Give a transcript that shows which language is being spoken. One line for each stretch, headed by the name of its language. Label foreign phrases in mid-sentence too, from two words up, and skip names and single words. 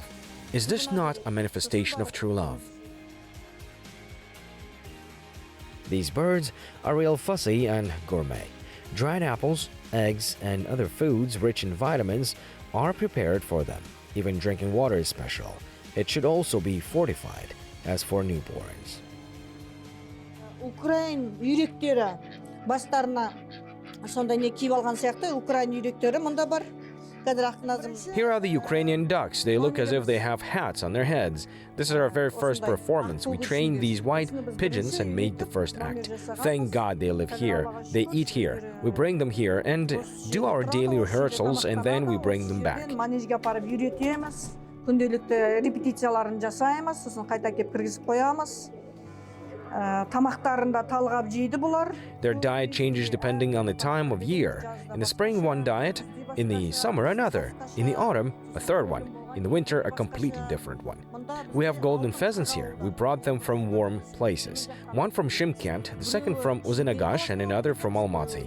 English: Is this not a manifestation of true love? These birds are real fussy and gourmet. Dried apples, eggs, and other foods rich in vitamins are prepared for them. Even drinking water is special. It should also be fortified, as for newborns.
Kazakh: Украин үйректері бастарына сонда не киіп алған сияқты Украин үйректері мұнда бар.
English: Here are the Ukrainian ducks. They look as if they have hats on their heads. This is our very first performance. We trained these white pigeons and made the first act. Thank God they live here. They eat here. We bring them here and do our daily rehearsals, and then we bring them back.
Kazakh: Күнделікті репетицияларын жасаймыз, сосын қайта кеп кіргізіп қоямыз. Тамақтарында талғап жейді бұлар.
English: Their diet changes depending on the time of year. In the spring, one diet. In the summer, another. In the autumn, a third one. In the winter, a completely different one. We have golden pheasants here. We brought them from warm places. One from Shymkent, the second from Uzinagash, and another from Almaty.